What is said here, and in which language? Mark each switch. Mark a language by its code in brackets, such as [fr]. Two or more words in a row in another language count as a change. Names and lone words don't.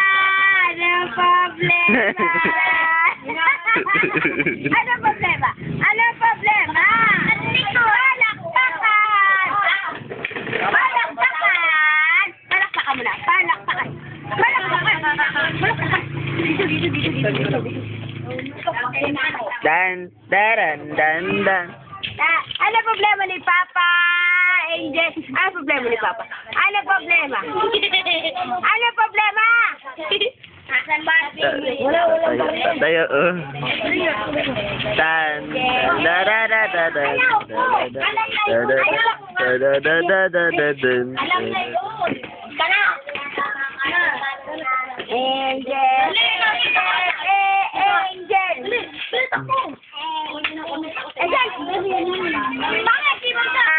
[tl] Ano problema? Ano problema? Ano problema? Palakpakan! Palakpakan! Palakpakan mo na. Palakpakan! Palakpakan! Palakpakan! Dito. Dan, dadan, dan, dan. Ano problema ni Papa? Angel, ano problema ni Papa? Ano problema? Ano problema? Asan ba? Tayo, Dan, da da da da da Alam na yun. Kana. Angel. Bakit di mo sa?